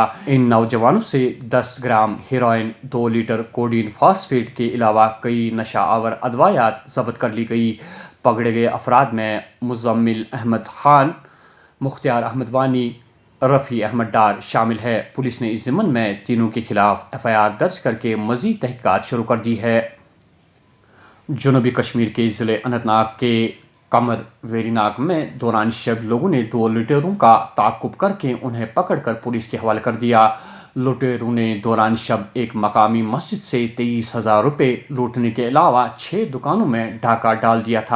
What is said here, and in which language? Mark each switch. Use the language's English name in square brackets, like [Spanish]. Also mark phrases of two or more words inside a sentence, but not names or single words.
[Urdu] ان نوجوانوں سے 10 گرام ہیروئن، 2 لیٹر کوڈین فاسفیٹ کے علاوہ کئی نشہ آور ادویات ضبط کر لی گئی۔ پکڑے گئے افراد میں مزمل احمد خان، مختار احمد وانی، رفیع احمد ڈار شامل ہے۔ پولیس نے اس ضمن میں تینوں کے خلاف FIR درج کر کے مزید تحقیقات شروع کر دی ہے۔ جنوبی کشمیر کے ضلع اننت ناگ کے قمر ویری ناگ میں دوران شب لوگوں نے 2 لٹیروں کا تعاقب کر کے انہیں پکڑ کر پولیس کے حوالے کر دیا۔ لٹیروں نے دوران شب ایک مقامی مسجد سے 23,000 روپے لوٹنے کے علاوہ 6 دکانوں میں ڈاکہ ڈال دیا تھا۔